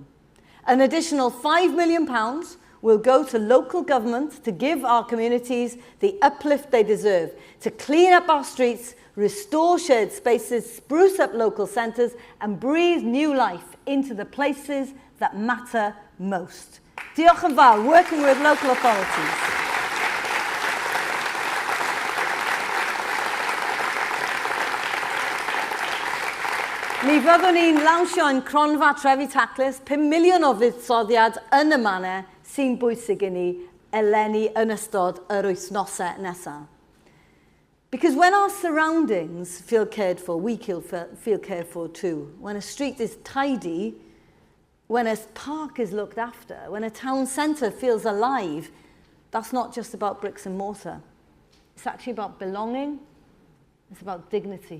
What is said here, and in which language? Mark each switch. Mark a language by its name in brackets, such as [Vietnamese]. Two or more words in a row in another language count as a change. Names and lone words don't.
[English] An additional £5 million will go to local government to give our communities the uplift they deserve, to clean up our streets, restore shared spaces, spruce up local centres, and breathe new life into the places that matter most. [Welsh] Diolch yn fawr, [English] working with local authorities. [Welsh] Mi fyddwn ni'n lawnsio yn cronfa trefi taclus 5 miliwn o fuddsoddiad yn y manner sy'n bwysig i ni eleni yn ystod yr wythnosau nesaf. [English] Because when our surroundings feel cared for, we feel cared for too. When a street is tidy, when a park is looked after, when a town centre feels alive, that's not just about bricks and mortar. It's actually about belonging, it's about dignity.